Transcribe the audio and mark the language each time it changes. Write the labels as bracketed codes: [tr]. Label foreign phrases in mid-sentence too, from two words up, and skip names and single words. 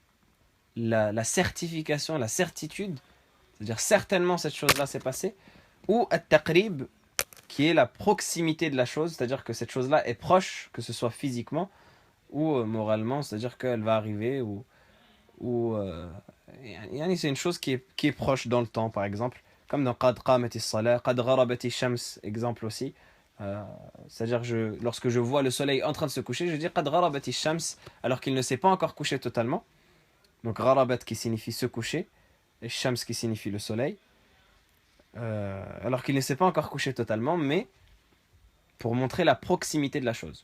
[fr] la certification, la certitude, c'est-à-dire certainement cette chose-là s'est passée, ou at-taqrib, qui est la proximité de la chose, c'est-à-dire que cette chose-là est proche, que ce soit physiquement ou moralement, c'est-à-dire qu'elle va arriver, ou c'est une chose qui est proche dans le temps, par exemple, comme dans [ar] قد قامت الصلاة، قد غربت الشمس, [fr] exemple aussi. C'est-à-dire lorsque je vois le soleil en train de se coucher, je dis [ar] قد غربت الشمس, [fr] alors qu'il ne s'est pas encore couché totalement. Donc gharabat qui signifie se coucher, et shams qui signifie le soleil. Alors qu'il ne s'est pas encore couché totalement, mais pour montrer la proximité de la chose.